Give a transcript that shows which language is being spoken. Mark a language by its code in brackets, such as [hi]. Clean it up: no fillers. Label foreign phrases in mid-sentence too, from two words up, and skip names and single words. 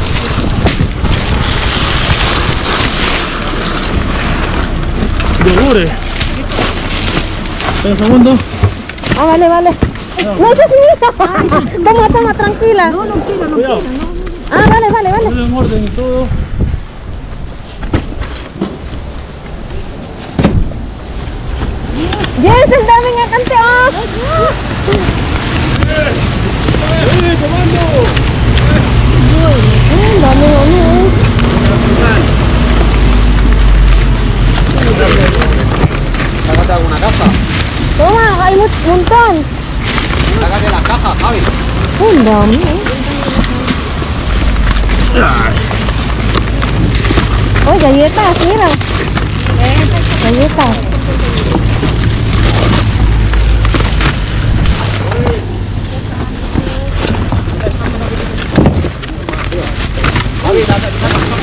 [es] Dure. Un segundo. Ah, vale. No, eso sí. Toma, tranquila. No, Cuidado. Ah, vale. Ponle en orden y todo. [tl] Yes, ang dami nga kante, oh. [es] Comando. [tl] Ang dami, oh. [es] Sácate alguna caja. Toma, hay un montón. Sácate la caja, Javi. [tl] Ang dami, [es] oh. Oh, galletas, mira. Galletas. Javi, date la caja.